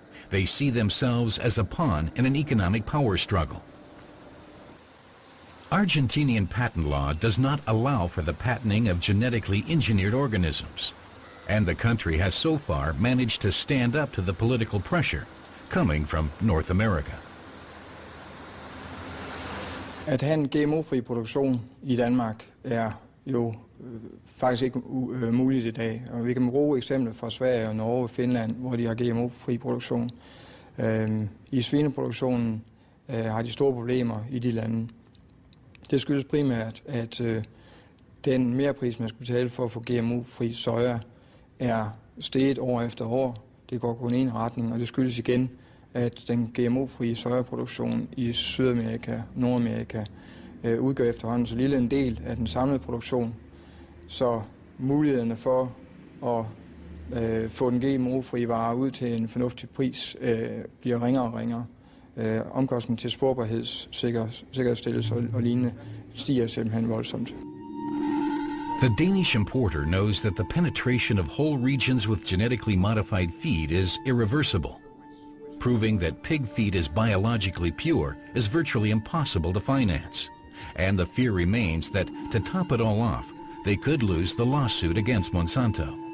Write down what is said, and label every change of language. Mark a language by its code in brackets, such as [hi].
[en] They see themselves as a pawn in an economic power struggle. Argentinian patent law does not allow for the patenting of genetically engineered organisms, and the country has so far managed to stand up to the political pressure coming from North America. [da] At have en GMO-fri produktion i Danmark jo faktisk ikke muligt i dag. Og vi kan bruge eksempler fra Sverige og Norge og Finland, hvor de har GMO-fri produktion. I svineproduktionen har de store problemer i de lande. Det skyldes primært, at den merpris, man skal betale for at få GMO-fri soja, er steget år efter år. Det går kun i en retning, og det skyldes igen, at den GMO-frie sojaproduktion i Sydamerika, Nordamerika udgør efterhånden så lille en del af den samlede produktion, så mulighederne for at få den GMO-frie vare ud til en fornuftig pris bliver ringere og ringere. Omkostningen til sporbarhedssikkerhedsstillelse og lignende stiger simpelthen voldsomt. [en] The Danish importer knows that the penetration of whole regions with genetically modified feed is irreversible. Proving that pig feed is biologically pure is virtually impossible to finance. And the fear remains that, to top it all off, they could lose the lawsuit against Monsanto.